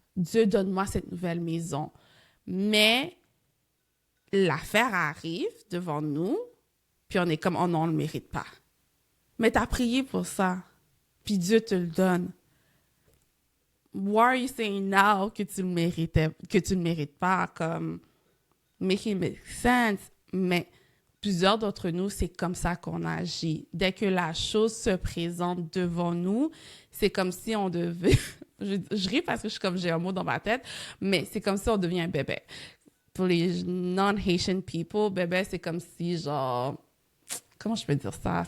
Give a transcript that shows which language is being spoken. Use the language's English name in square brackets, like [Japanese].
[French] Dieu, donne-moi cette nouvelle maison. Mais l'affaire arrive devant nous, puis on est comme, oh non, on ne le mérite pas. Mais tu as prié pour ça, puis Dieu te le donne. [English] Why are you saying now [French] que tu le mérites pas? Comme, [English] make it make sense. [French] Mais plusieurs d'entre nous, c'est comme ça qu'on agit. Dès que la chose se présente devant nous, c'est comme si on devait... je ris parce que j'ai un mot dans ma tête, mais c'est comme si on devient un bébé. Pour les [English] non-Haitian people, [French] bébé, c'est comme si, genre... Comment je peux dire ça?